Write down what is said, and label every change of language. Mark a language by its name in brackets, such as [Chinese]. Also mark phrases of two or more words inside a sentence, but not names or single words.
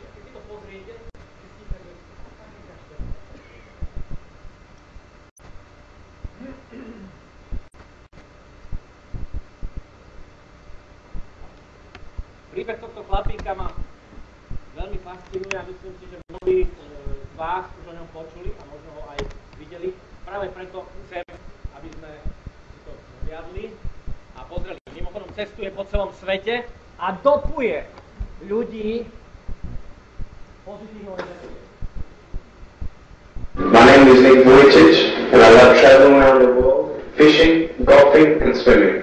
[Slovak] Keď si to pozriete, zistíte, že je to také ťažké. Príbeh tohto chlapíka ma veľmi fascinuje a myslím si, že mnohí z vás už o ňom počuli a možno ho aj videli. Práve preto chcem, aby sme si to zhliadli a pozreli. Mimochodom cestuje po celom svete a dopuje ľudí pozitívnou energiou. [English] My name is Nick Vujicic and I love traveling around the world, fishing, golfing and swimming.